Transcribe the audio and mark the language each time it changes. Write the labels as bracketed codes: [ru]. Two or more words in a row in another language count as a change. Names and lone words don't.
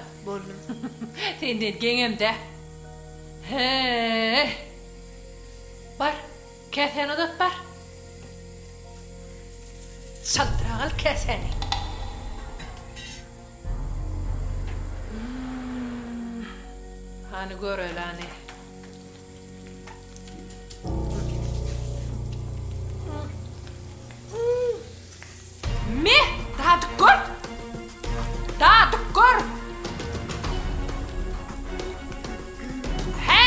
[tk] Boldum. Senden geňem de. He. Bar. Keseni tut bar. Çaldıragal keseni. Hani gör öyle hani. Me? Daha dur. He?